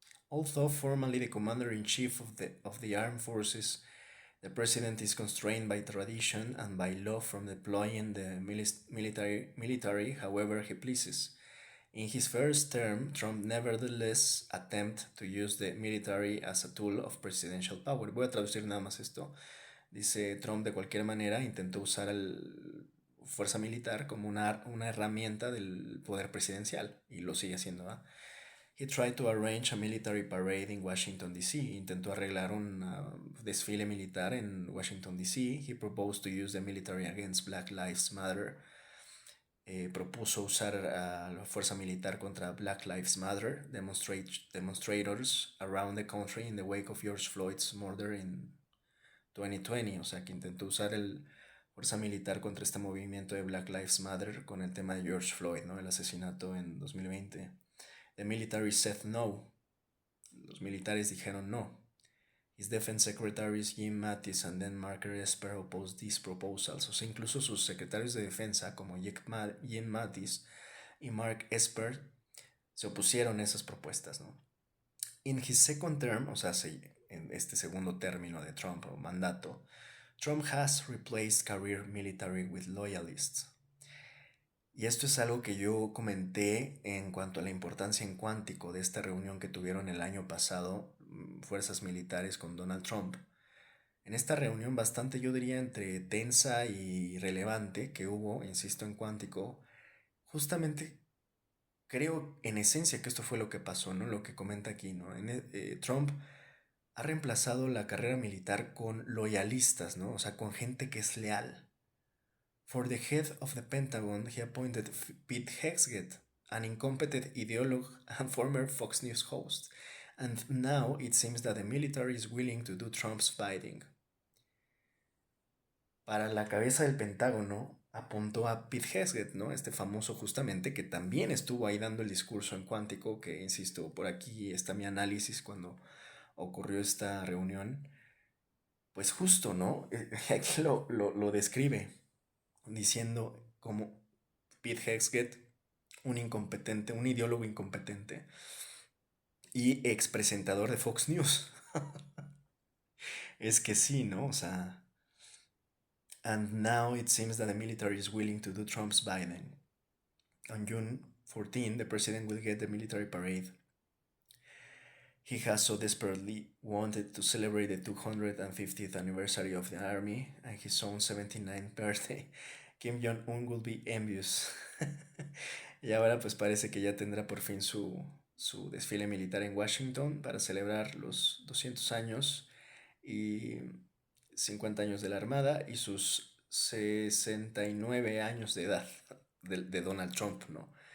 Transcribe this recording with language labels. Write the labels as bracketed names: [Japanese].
[English] Although formally the commander-in-chief of the armed forces, the president is constrained by tradition and by law from deploying the military however he pleases. In his first term, Trump nevertheless attempted to use the military as a tool of presidential power. [Spanish] Voy a traducir nada más esto. Dice Trump de cualquier manera intentó usar el fuerza militar como una herramienta del poder presidencial y lo sigue haciendo. ¿Va? [English] He tried to arrange a military parade in Washington, D.C. [Spanish] Intentó arreglar un desfile militar en Washington, D.C. [English] He proposed to use the military against Black Lives Matter. [Spanish] Propuso usar a la fuerza militar contra Black Lives Matter [English] demonstrators around the country in the wake of George Floyd's murder in 2020. [Spanish] O sea, que intentó usar el fuerza militar contra este movimiento de Black Lives Matter con el tema de George Floyd, ¿no? El asesinato en 2020. [English] The military said no. [Spanish] Los militares dijeron no. [English] His defense secretaries Jim Mattis and then Mark Esper opposed these proposals. [Spanish] O sea, incluso sus secretarios de defensa como Jim Mattis y Mark Esper se opusieron a esas propuestas, ¿no? [English] In his second term, [Spanish] o sea, en este segundo término de Trump o mandato, [English] Trump has replaced career military with loyalists. [Spanish] Y esto es algo que yo comenté en cuanto a la importancia en cuántico de esta reunión que tuvieron el año pasado fuerzas militares con Donald Trump, en esta reunión bastante, yo diría, entre tensa y relevante que hubo, insisto, en Cuántico, justamente creo en esencia que esto fue lo que pasó, ¿no? Lo que comenta aquí, ¿no? Trump ha reemplazado la carrera militar con loyalistas, ¿no? O sea, con gente que es leal. [English] For the head of the Pentagon, he appointed Pete Hegseth, an incompetent ideologue and former Fox News host. And now it seems that the military is willing to do Trump's bidding. [Spanish] Para la cabeza del Pentágono apuntó a Pete Hegseth, ¿no? Este famoso justamente que también estuvo ahí dando el discurso en Cuántico, que insisto, por aquí está mi análisis cuando ocurrió esta reunión. Pues justo, ¿no? Aquí lo describe diciendo como Pete Hegseth, un incompetente, un ideólogo incompetente y ex presentador de Fox News. Es que sí, ¿no? O sea, [English] and now it seems that the military is willing to do Trump's bidding. On June 14, the president will get the military parade he has so desperately wanted to celebrate the 250th anniversary of the army and his own 79th birthday. Kim Jong-un will be envious. [Spanish] Y ahora pues parece que ya tendrá por fin su desfile militar en Washington para celebrar los 200 años y 50 años de la Armada y sus 69 años de edad de Donald Trump, ¿no?